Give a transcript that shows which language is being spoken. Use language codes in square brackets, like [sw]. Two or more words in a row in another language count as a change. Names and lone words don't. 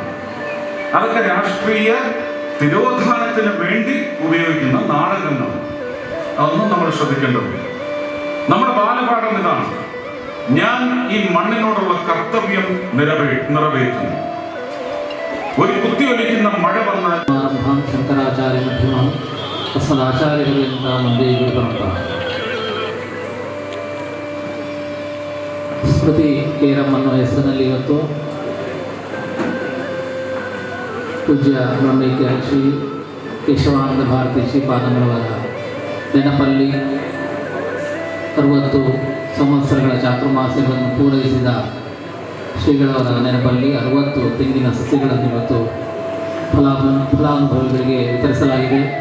[ml] അതൊക്കെ രാഷ്ട്രീയ തിരോധാനത്തിന് വേണ്ടി ഉപയോഗിക്കുന്ന നാടകങ്ങളാണ്. അതൊന്നും നമ്മൾ ശ്രദ്ധിക്കേണ്ടതില്ല. നമ്മുടെ ബാലപാഠം ഇതാണ്: ഞാൻ ഈ മണ്ണിനോടുള്ള കർത്തവ്യം നിറവേറ്റുന്നു. ഒരു കുത്തിയൊലിക്കുന്ന മഴ വന്നാൽ [kn] ಶಂಕರಾಚಾರ್ಯ ಮಧ್ಯಮ ತಸ್ಮದಾಚಾರ್ಯಗಳಿಂದ ಮುಂದೆ ಇವರು ಪರಂಪರ ಸ್ಮೃತಿ ಕೇರಂ ಅನ್ನೋ ಹೆಸರಿನಲ್ಲಿ ಇವತ್ತು ಪೂಜ್ಯ ಬ್ರಹ್ಮೈಕ್ಯ ಶ್ರೀ ಕೇಶವಾನಂದ ಭಾರತಿ ಶ್ರೀಪಾದಂಗಳವರ ನೆನಪಲ್ಲಿ 60 ಸಂವತ್ಸರಗಳ ಚಾತುರ್ಮಾಸ್ಯಗಳನ್ನು ಪೂರೈಸಿದ ಶ್ರೀಗಳವರ ನೆನಪಲ್ಲಿ 60 ತೆಂಗಿನ ಸಸ್ಯಗಳನ್ನು ಇವತ್ತು ಫಲಾನುಭವಿಗಳಿಗೆ ವಿತರಿಸಲಾಗಿದೆ.